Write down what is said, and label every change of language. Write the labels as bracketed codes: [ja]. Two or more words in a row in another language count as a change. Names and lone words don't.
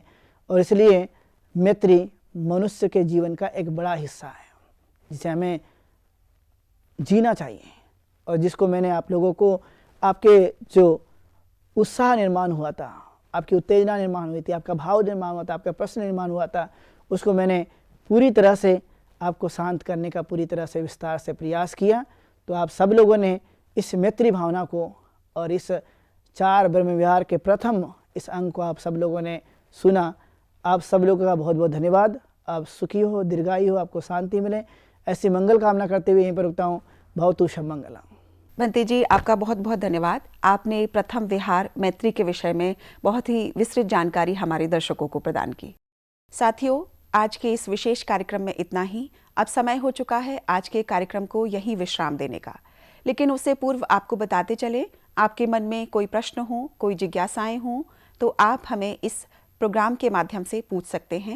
[hi] और इसलिए मैत्री मनुष्य के जीवन का एक बड़ा हिस्सा है जिसे हमें जीना चाहिए, और जिसको मैंने आप लोगों को, आपके जो उत्साह निर्माण हुआ था, आपकी उत्तेजना निर्माण हुई थी, आपका भाव निर्माण हुआ था, आपका प्रश्न निर्माण हुआ था, उसको मैंने पूरी तरह से आपको शांत करने का पूरी तरह से विस्तार से प्रयास किया। तो आप सब लोगों ने इस मैत्री भावना को और इस 4 ब्रह्म विहार के प्रथम इस अंग को आप सब लोगों ने सुना। आप सब लोगों का बहुत बहुत धन्यवाद। आप सुखी हो, दीर्घायु हो, आपको शांति मिले, ऐसी मंगल कामना करते हुए यहीं पर रुकता हूँ। [sa] भवतु शमंगलम्। [hi] भंते जी, आपका बहुत बहुत धन्यवाद। आपने प्रथम विहार मैत्री के विषय में बहुत ही विस्तृत जानकारी हमारे दर्शकों को प्रदान की। साथियों, आज के इस विशेष कार्यक्रम में इतना ही। अब समय हो चुका है आज के कार्यक्रम को यहीं विश्राम देने का, लेकिन उससे पूर्व आपको बताते चले, आपके मन में कोई प्रश्न हो, कोई जिज्ञासाएं हों, तो आप हमें इस प्रोग्राम के माध्यम से पूछ सकते हैं।